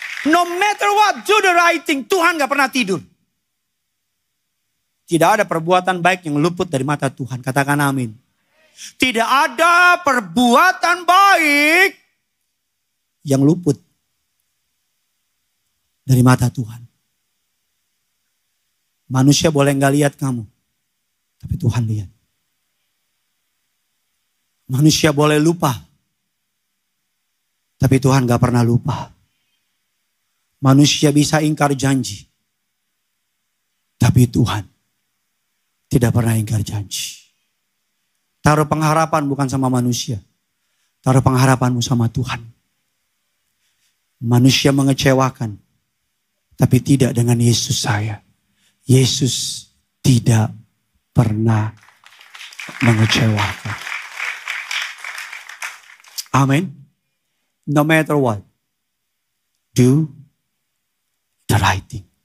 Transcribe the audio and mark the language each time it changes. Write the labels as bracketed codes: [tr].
[id] No matter what, do the right thing. [en] Tuhan gak pernah tidur. Tidak ada perbuatan baik yang luput dari mata Tuhan. Katakan amin. Tidak ada perbuatan baik yang luput dari mata Tuhan. Manusia boleh gak lihat kamu, tapi Tuhan lihat. Manusia boleh lupa, tapi Tuhan gak pernah lupa. Manusia bisa ingkar janji, tapi Tuhan tidak pernah ingkar janji. Taruh pengharapan bukan sama manusia, taruh pengharapanmu sama Tuhan. Manusia mengecewakan, tapi tidak dengan Yesus saya. Yesus tidak pernah mengecewakan. Amin. No matter what, do the right thing.